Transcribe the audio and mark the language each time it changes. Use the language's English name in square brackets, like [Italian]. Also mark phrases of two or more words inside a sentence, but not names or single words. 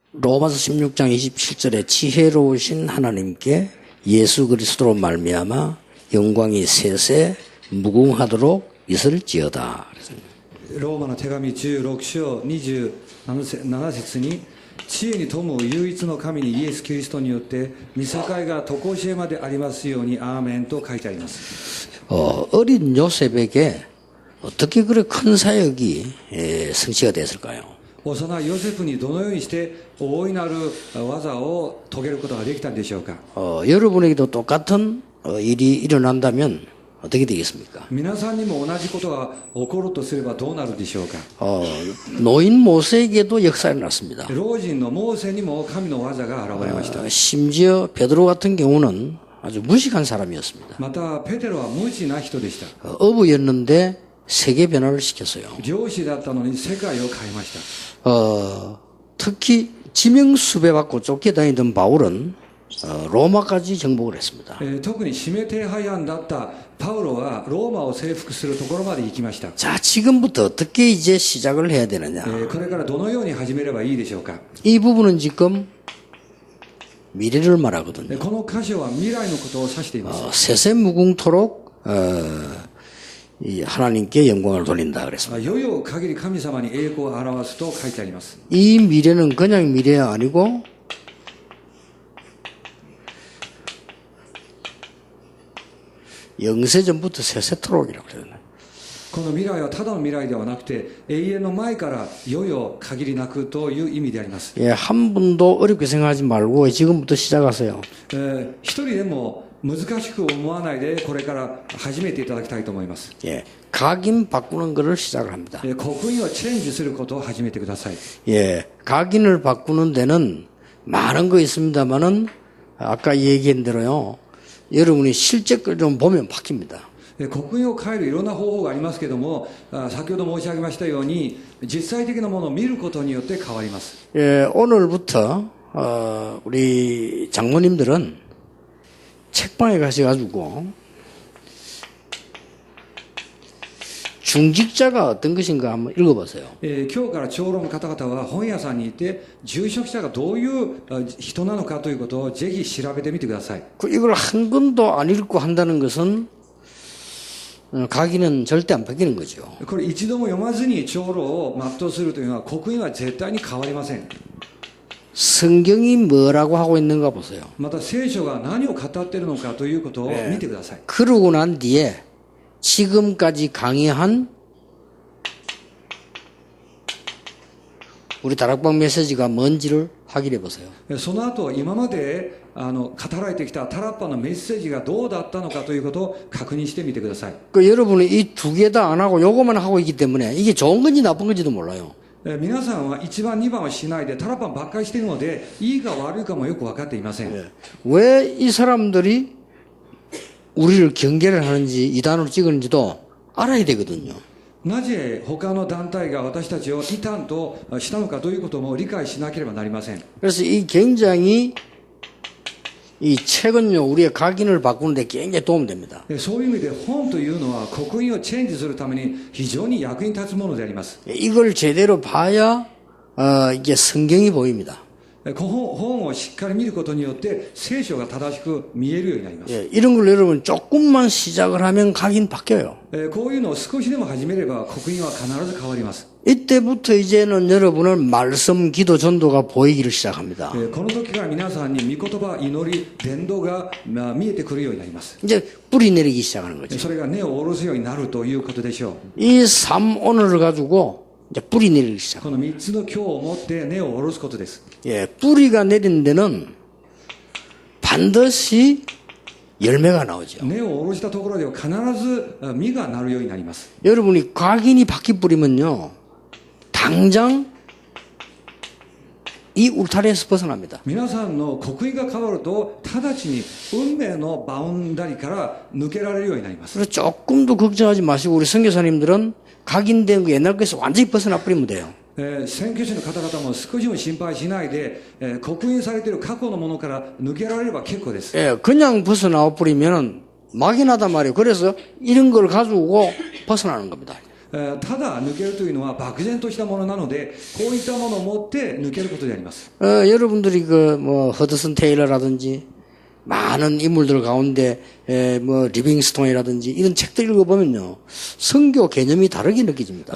[Korean] 로마서 16장 27절에 지혜로우신 하나님께 예수 그리스도로 말미암아 영광이 세세 무궁하도록 있을지어다. [Japanese] ローマの手紙16章27節に、知恵に富む唯一の神にイエス・キリストによって御境が常しえまでありますようにアーメンと書いてあります。 [Korean] 어린 요셉에게 어떻게 그렇게 큰 사역이 성취가 됐을까요? [Japanese] 幼いヨセフにどのようにして大いなる技を遂げることができたんでしょうか。 [Korean] 여러분에게도 똑같은 일이 일어난다면 어떻게 되겠습니까? [Japanese] 皆さんにも同じことが起こるとすればどうなるでしょうか。 [Korean] 노인 모세에게도 역사가 났습니다. [Japanese] 老人のモーセにも神の技が現れました。 [Korean] 심지어 베드로 같은 경우는 아주 무식한 사람이었습니다. [Japanese] またペテロは無知な人でした。 [Korean] 어부였는데 세계 변화를 시켰어요. [Japanese] 漁師だったのに世界を変えました。 [Korean] 특히 지명수배받고 쫓겨다니던 바울은 로마까지 정복을 했습니다. [Japanese] 特に指名手配犯だったパウロはローマを征服するところまで行きました。 [Korean] 자, 지금부터 어떻게 이제 시작을 해야 되느냐? [Japanese] これからどのように始めればいいでしょうか。 [Korean] 이 부분은 지금 미래를 말하거든요. [Japanese] この箇所は未来のことを指しています。 [Korean] 세세무궁토록 이 하나님께 영광을 돌린다 그랬습니다. [Japanese] 世々限り神様に栄光を表すと書いてあります。 [Korean] 이 미래는 그냥 미래가 아니고 영세전부터 세세토록이라고 그래요. [Japanese] この未来はただの未来ではなくて永遠の前から世々限りなくという意味であります。 [Korean] 예, 한 분도 어렵게 생각하지 말고 지금부터 시작하세요. [Japanese] 一人でも難しく思わないでこれから始めていただきたいと思います。 [Korean] 예, 각인 바꾸는 것을 시작을 합니다. [Japanese] 刻印をチェンジすることを始めてください。 [Korean] 예, 각인을 바꾸는 데는 많은 거 있습니다만은 아까 얘기한 대로요. 여러분이 실제 걸 좀 보면 바뀝니다. [Japanese] 刻印を変えるいろんな方法がありますけども、先ほど申し上げましたように実際的なものを見ることによって変わります。 [Korean] 예, 오늘부터 우리 장모님들은 책방에 가셔가지고 중직자가 어떤 것인가 한번 읽어보세요. [Japanese] 今日から長老の方々は本屋さんにいて住職者がどういう人なのかということをぜひ調べてみてください。 [Korean] 이걸 한 권도 안 읽고 한다는 것은 각인은 절대 안 바뀌는 거죠. [Japanese] これ一度も読まずに長老を全うするというのは刻印は絶対に変わりません。 [Korean] 성경이 뭐라고 하고 있는가 보세요. [Japanese] また聖書が何を語っているのかということを見てください。 [Korean] 그러고 난 뒤에 지금까지 강의한 우리 다락방 메시지가 뭔지를 확인해 보세요. [Japanese] その後今まで語られてきたタラッパのメッセージがどうだったのかということを確認してみてください。 [Korean] 여러분이 이 두 개 다 안 하고 요거만 하고 있기 때문에 이게 좋은 건지 나쁜 건지도 몰라요. [Japanese] 皆さんは1番2番はしないでタラッパンばっかりしているのでいいか悪いかもよく分かっていません。 [Korean] 왜 이 사람들이 우리를 경계를 하는지 이단으로 찍었는지도 알아야 되거든요. [Japanese] なぜ他の団体が私たちを異端としたのかということも理解しなければなりません。 [Korean] 그래서 이 굉장히 이 책은요 우리의 각인을 바꾸는데 굉장히 도움됩니다. [Japanese] そういう意味で本というのは刻印をチェンジするために非常に役に立つものであります。 [Korean] 이걸 제대로 봐야 이게 성경이 보입니다. [Japanese] 本をしっかり見ることによって聖書が正しく見えるようになります。 [Korean] 예, 이런 걸 여러분 조금만 시작을 하면 각인 바뀌어요. [Japanese] こういうのを少しでも始めれば刻印は必ず変わります。 [Korean] 이때부터 이제는 여러분은 말씀, 기도, 전도가 보이기를 시작합니다. [Japanese] この時から皆さんに御言葉、祈り、伝道が見えてくるようになります。 [Korean] 이제 뿌리 내리기 시작하는 거죠. [Japanese] それが根を下ろすようになるということでしょう。 [Korean] 이 3오늘을 가지고 이제 뿌리 내리기 시작. [Japanese] この3つの今日をもって根を下ろすことです。 [Korean] 예, 뿌리가 내린 데는 반드시 열매가 나오죠. [Japanese] 根を下ろしたところでは必ず実がなるようになります。 [Korean] 여러분이 각인이 바퀴 뿌리면요, 당장 이 울타리에서 벗어납니다. [Japanese] 皆さんの刻印が変わると直ちに運命のバウンダリから抜けられるようになります。 [Korean] 그래서 조금도 걱정하지 마시고 우리 선교사님들은 각인된 그 옛날 것에서 완전히 벗어나 버리면 돼요. [Japanese] 宣教師の方々も少しも心配しないで、刻印されている過去のものから抜けられれば結構です。 [Korean] 예, 그냥 벗어나와 버리면 막연하단 말이에요. 그래서 이런 걸 가지고 벗어나는 겁니다. [Japanese] ただ抜けるというのは漠然としたものなので、こういったものを持って抜けることであります。 [Korean] 여러분들이 허드슨 테일러라든지 많은 인물들 가운데 리빙스톤이라든지 이런 책들 읽어보면요, 선교 개념이 다르게 느껴집니다.